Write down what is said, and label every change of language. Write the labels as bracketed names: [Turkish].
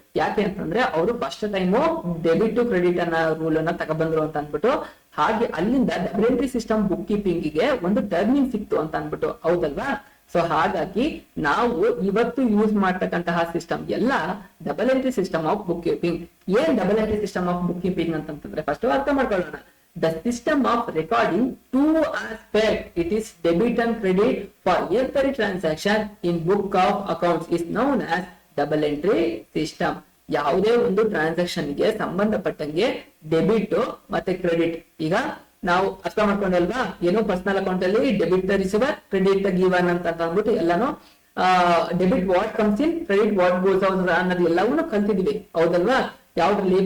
[Kannada] ಯಾಕೆ ಅಂತಂದ್ರೆ ಅವರು first time debit to credit ಅನ್ನೋ ರೂಲ್ ಅನ್ನ ತಗೊಬಂದ್ರು ಅಂತ ಅನ್ಬಿಟ್ಟು. ಹಾಗೆ ಅಲ್ಲಿಂದ double entry system book keeping ಗೆ ಒಂದು ಟರ್ನಿಂಗ್ ಸಿಕ್ತು ಅಂತ ಅನ್ಬಿಟ್ಟು, ಹೌದಲ್ವಾ? ಸೊ ಹಾಗಾಗಿ ನಾವು ಇವತ್ತು ಯೂಸ್ ಮಾಡ್ತಕ್ಕಂತಹ ಸಿಸ್ಟಮ್ ಎಲ್ಲ double entry system of book keeping. ಏನ್ double entry system of book keeping ಅಂತಂದ್ರೆ ಫಸ್ಟ್ ಅರ್ಥ ಮಾಡ್ಕೊಳ್ಳೋಣ. [English] The system of recording two aspects, it is debit and credit for every transaction in book of accounts is known as double entry system. [Kannada] ಯಾವುದೇ ಒಂದು transaction ಗೆ ಸಂಬಂಧಪಟ್ಟಂಗೆ debit ಮತ್ತೆ credit. ಈಗ ನಾವು ಅರ್ಥ ಮಾಡ್ಕೊಂಡಲ್ವಾ, ಏನೋ ಪರ್ಸನಲ್ ಅಕೌಂಟ್ ಅಲ್ಲಿ ಡೆಬಿಟ್ ರಿಸೀವರ್, ಕ್ರೆಡಿಟ್ ಗಿವನ್ ಅಂತ ಅಂದ್ಬಿಟ್ಟು ಎಲ್ಲಾನು debit what comes in, credit what goes out ಅನ್ನೋದು ಎಲ್ಲವನ್ನೂ ಕಲ್ತಿದೀವಿ, ಹೌದಲ್ವಾ? ಯಾವ್ದ್ರಲ್ಲಿ?